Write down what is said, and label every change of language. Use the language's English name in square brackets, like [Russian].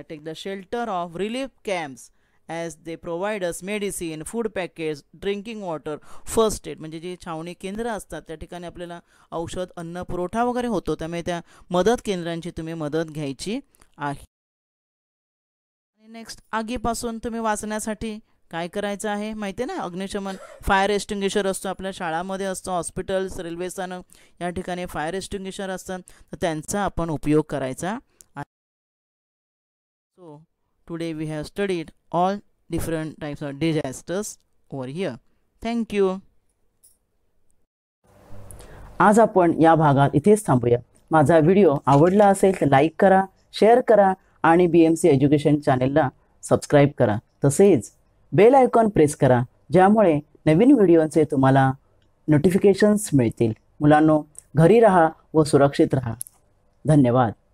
[English] take the shelter of relief camps as they provide us medicine, food package, drinking water, first aid, [Marathi] म्हणजे जे छावणी केंद्र असतात त्या ठिकाणी आपल्याला औषध अन्न पुरवठा वगैरे होतो, त्यामुळे त्या मदत केंद्रांची तुम्ही मदत घ्यायची आहे. आणि नेक्स्ट, आगीपासून तुम्ही वाचण्यासाठी काय करायचं आहे माहिती आहे ना, अग्निशमन फायर एक्सटिंग्विशर असतो, आपल्या शाळांमध्ये असतो, हॉस्पिटल्स, रेल्वे स्थानक या ठिकाणी फायर एक्सटिंग्विशर असतात, तर त्यांचा आपण उपयोग करायचा. [English] So today we have studied all different types of disasters over here. Thank you. [Marathi] आज आपण या भागात इथेच थांबूया. माझा व्हिडिओ आवडला असेल तर लाईक करा, शेअर करा आणि BMC एज्युकेशन चॅनेलला सबस्क्राईब करा. तसेच बेल आयकॉन प्रेस करा, ज्यामुळे नवीन व्हिडिओचे तुम्हाला नोटिफिकेशन्स मिळतील. मुलांनो, घरी राहा व सुरक्षित राहा. धन्यवाद.